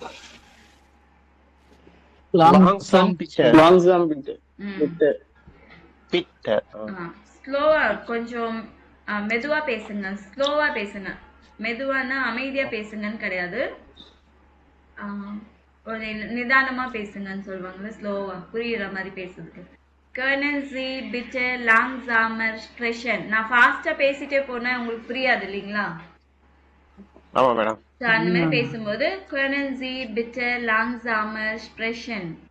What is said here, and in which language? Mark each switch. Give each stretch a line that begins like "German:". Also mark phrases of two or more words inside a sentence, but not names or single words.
German: Langsam bitte. Langsam bitte. Bitte. Bitte.
Tamil: ஸ்லோவா கொஞ்சம் மெதுவா பேசுங்க. ஸ்லோவா பேசுங்க. மெதுவானா அமைதியா பேசுங்கன்னு கிடையாது. ஒரு நிதானமா பேசுங்கன்னு சொல்லுவாங்கல்ல, ஸ்லோவா புரியுற மாதிரி பேசுறதுக்கு.
German: Können Sie bitte langsamer sprechen?
Tamil: நான் ஃபாஸ்டா பேசிட்டே போனா உங்களுக்கு புரியாது இல்லைங்களா? ஆமா மேடம். அந்த மாதிரி பேசும்போது
German: Können Sie bitte langsamer sprechen?